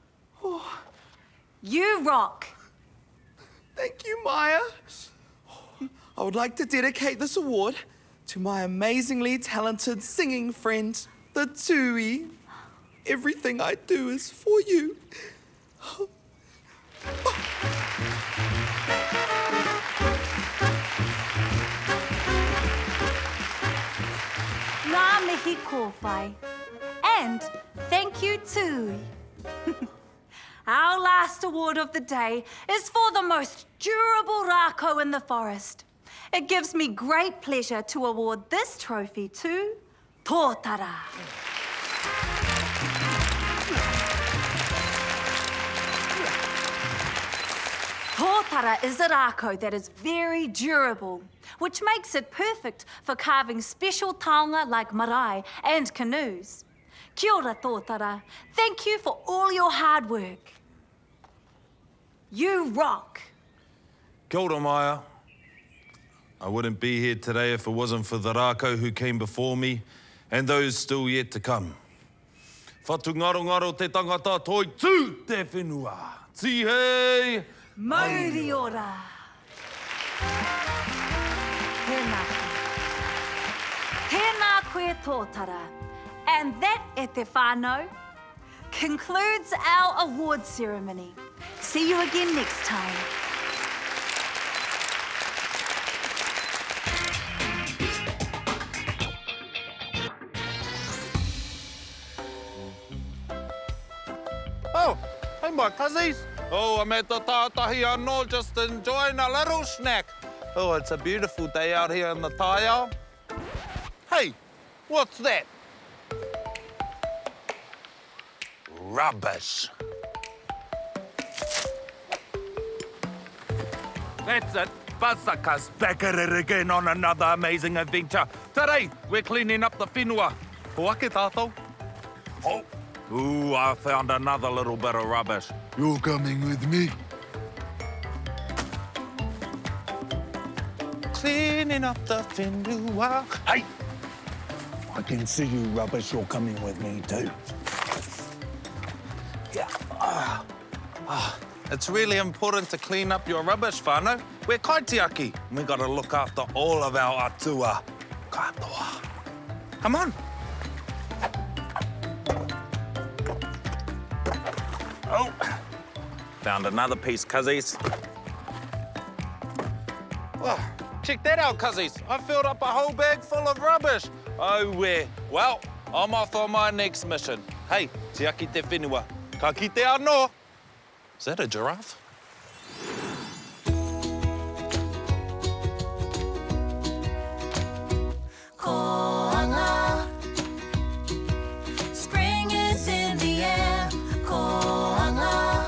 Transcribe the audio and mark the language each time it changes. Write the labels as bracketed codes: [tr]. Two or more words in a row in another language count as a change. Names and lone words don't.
[en] You rock. Thank you, Maya. I would like to dedicate this award to my amazingly talented singing friend, the Tui. Everything I do is for you. [mi] Ngā mihi kōwhai. [en] And thank you too. Our last award of the day is for the most durable rākau in the forest. It gives me great pleasure to award this trophy to Tōtara. Tōtara is a rākau that is very durable, which makes it perfect for carving special taonga like marae and canoes. [mi] Kia ora, Tōtara. [en] Thank you for all your hard work. You rock. [mi] Kia ora, Maya. [en] I wouldn't be here today if it wasn't for the rākau who came before me and those still yet to come. [mi] Whatu ngaro te tangata toi tū te whenua. Tihei! Mauri ora. Tēnā koe. Tēnā koe Tōtara. [en] And that, [mi] e te whānau, [en] concludes our award ceremony. See you again next time. Oh, hey, my cousins. Oh, I'm at the [mi] tātahi anō, [en] just enjoying a little snack. Oh, it's a beautiful day out here in the taiao. Hey, what's that? Rubbish. That's it. Pasaka's back at it again on another amazing adventure. Today, we're cleaning up the whenua. [mi] Hoake tātou. [en] Oh. Ooh, I found another little bit of rubbish. You're coming with me. Cleaning up the whenua. Hey! I can see you, rubbish. You're coming with me too. Yeah. It's really important to clean up your rubbish, whānau. We're kaitiaki. We gotta look after all of our atua. Katoa. Come on. Oh, found another piece, cuzzies. Oh, check that out, cuzzies. I filled up a whole bag full of rubbish. Oh, where? Well, I'm off on my next mission. [mi] Hey, tiaki te whenua. Ka kite anō. [en] Is that a giraffe? Koanga. Spring is in the air. Koanga.